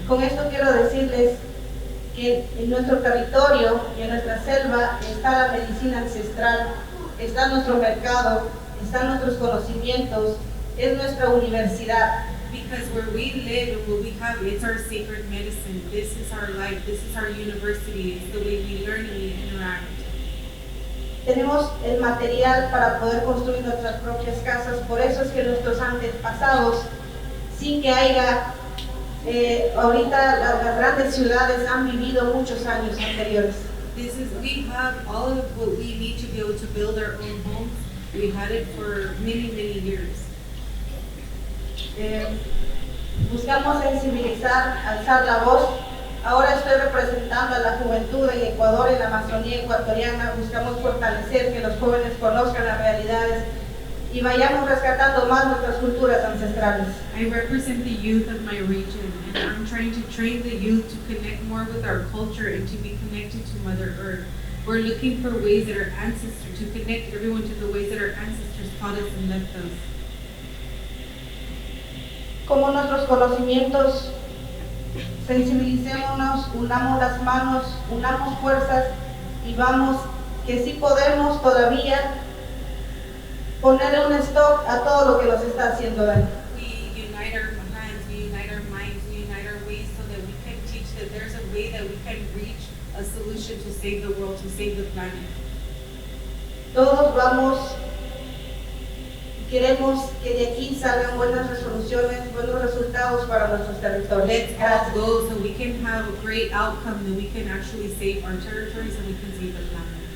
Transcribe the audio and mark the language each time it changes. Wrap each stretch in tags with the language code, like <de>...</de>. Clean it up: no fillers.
<es>Con esto quiero decirles que en nuestro territorio y en nuestra selva está la medicina ancestral, está nuestro mercado, están nuestros conocimientos, es nuestra universidad.</es> <en>Because where we live and what we have, it's our sacred medicine. This is our life. This is our university. It's the way we learn and we interact.</en> <es>Tenemos el material para poder construir nuestras propias casas, por eso es que nuestros antepasados, sin que haya, ahorita las grandes ciudades han vivido muchos años anteriores.</es> <en>We have all of what we need to be able to build our own homes. We had it for many, many years.</en> <es>Buscamos sensibilizar, alzar la voz. Ahora estoy representando a la juventud en Ecuador, en la Amazonía ecuatoriana. Buscamos fortalecer que los jóvenes conozcan las realidades y vayamos rescatando más nuestras culturas ancestrales.</es> <en>I represent the youth of my region, and I'm trying to train the youth to connect more with our culture and to be connected to Mother Earth. We're looking for ways that our ancestors, to connect everyone to the ways that our ancestors taught us and left us.</en> <es>Como nuestros conocimientos, sensibilicémonos, unamos las manos, unamos fuerzas y vamos, que sí podemos todavía ponerle un stop a todo lo que nos está haciendo daño.</es> <en>We unite our hands, we unite our minds, we unite our ways so that we can teach that there's a way that we can reach a solution to save the world, to save the planet.</en> <es>Todos vamos, queremos que de aquí salgan buenas resoluciones, buenos resultados para nuestros territorios.</es> <en>Let's all go so we can have a great outcome, that we can actually save our territories and we can save the planet.</en>